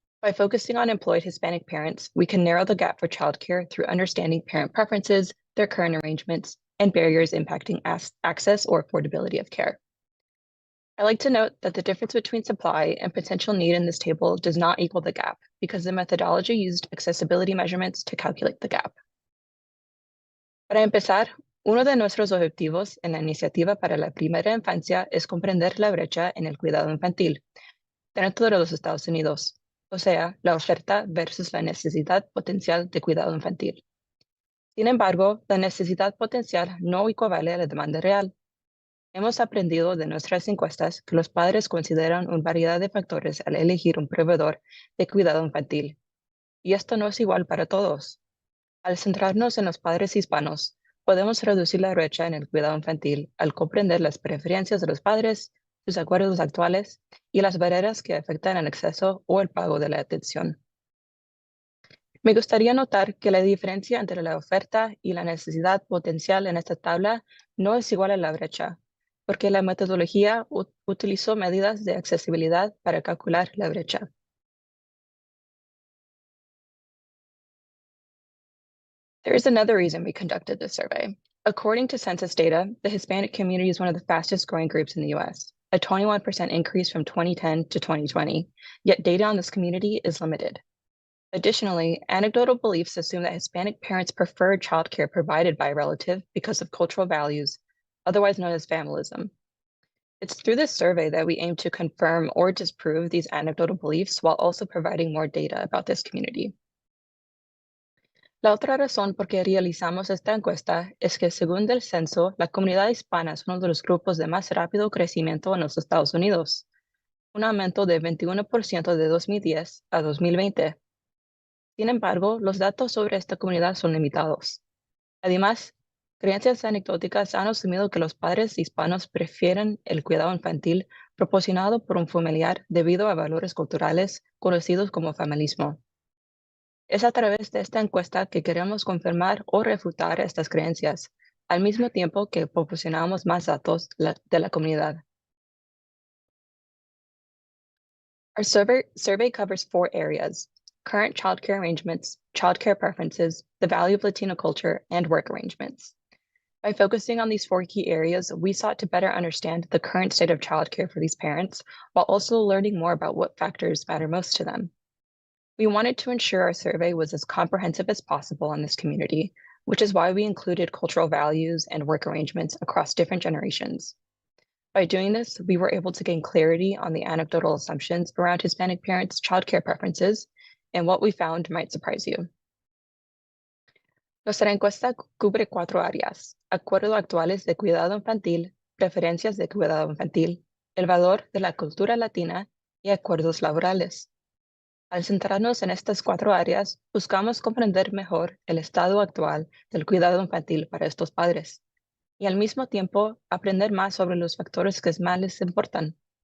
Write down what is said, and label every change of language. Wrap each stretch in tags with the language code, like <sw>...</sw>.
<en>By focusing on employed Hispanic parents, we can narrow the gap for childcare through understanding parent preferences, their current arrangements, and barriers impacting access or affordability of care. I like to note that the difference between supply and potential need in this table does not equal the gap, because the methodology used accessibility measurements to calculate the gap.</en> <es>Para empezar, uno de nuestros objetivos en la iniciativa para la primera infancia es comprender la brecha en el cuidado infantil dentro de los Estados Unidos, o sea, la oferta versus la necesidad potencial de cuidado infantil. Sin embargo, la necesidad potencial no equivale a la demanda real. Hemos aprendido de nuestras encuestas que los padres consideran una variedad de factores al elegir un proveedor de cuidado infantil, y esto no es igual para todos. Al centrarnos en los padres hispanos, podemos reducir la brecha en el cuidado infantil al comprender las preferencias de los padres, sus acuerdos actuales y las barreras que afectan el acceso o el pago de la atención. Me gustaría notar que la diferencia entre la oferta y la necesidad potencial en esta tabla no es igual a la brecha, porque la metodología utilizó medidas de accesibilidad para calcular la brecha.</es> <en>There is another reason we conducted this survey. According to census data, the Hispanic community is one of the fastest growing groups in the US, a 21% increase from 2010 to 2020, yet data on this community is limited. Additionally, anecdotal beliefs assume that Hispanic parents prefer childcare provided by a relative because of cultural values, otherwise known as familism. It's through this survey that we aim to confirm or disprove these anecdotal beliefs while also providing more data about this community.</en> <es>La otra razón por qué realizamos esta encuesta es que, según el censo, la comunidad hispana es uno de los grupos de más rápido crecimiento en los Estados Unidos, un aumento de 21% de 2010 a 2020. Sin embargo, los datos sobre esta comunidad son limitados. Además, creencias anecdóticas han asumido que los padres hispanos prefieren el cuidado infantil proporcionado por un familiar debido a valores culturales conocidos como familismo. Es a través de esta encuesta que queremos confirmar o refutar estas creencias, al mismo tiempo que proporcionamos más datos de la comunidad.</es> <en>Our survey covers 4 areas: current childcare arrangements, childcare preferences, the value of Latino culture, and work arrangements. By focusing on these 4 key areas, we sought to better understand the current state of childcare for these parents, while also learning more about what factors matter most to them. We wanted to ensure our survey was as comprehensive as possible on this community, which is why we included cultural values and work arrangements across different generations. By doing this, we were able to gain clarity on the anecdotal assumptions around Hispanic parents' childcare preferences, and what we found might surprise you.</en> <es>Nuestra encuesta cubre 4 áreas: acuerdos actuales de cuidado infantil, preferencias de cuidado infantil, el valor de la cultura latina y acuerdos laborales. Al centrarnos en estas 4 áreas, buscamos comprender mejor el estado actual del cuidado infantil para estos padres y al mismo tiempo aprender más sobre los factores que más les importan.</es>